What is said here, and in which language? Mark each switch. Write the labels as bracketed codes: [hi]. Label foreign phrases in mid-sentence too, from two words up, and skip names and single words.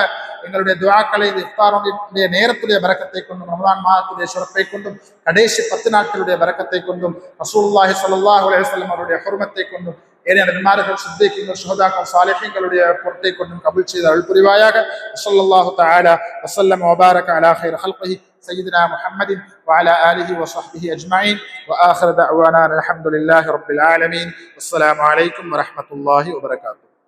[ta] எங்களுடைய துஆக்களை இந்த இஃப்தாருடைய நேரத்துடைய பரக்கத்தை கொண்டும், ரமலான் மாதத்துடைய சிறப்பை கொண்டும், கடைசி 10 நாட்களுடைய பரக்கத்தை கொண்டும், [ar] رسول الله صلى الله عليه وسلم [ta] அவருடைய ஹுர்மத்தை கொண்டும், ஏனைய நபிமார்கள், சித்திகீன்கள், ஷுஹதாக்கள், சாலிஹீன்களுடைய பொருட்டை கொண்டும் கபூல் செய்து அருள் புரிவாயாக. [ar] صلى الله تعالى وسلم وبارك على خير خلقه سيدنا محمد وعلى آله وصحبه أجمعين وآخر دعوانا الحمد لله رب العالمين والسلام عليكم ورحمة الله وبركاته.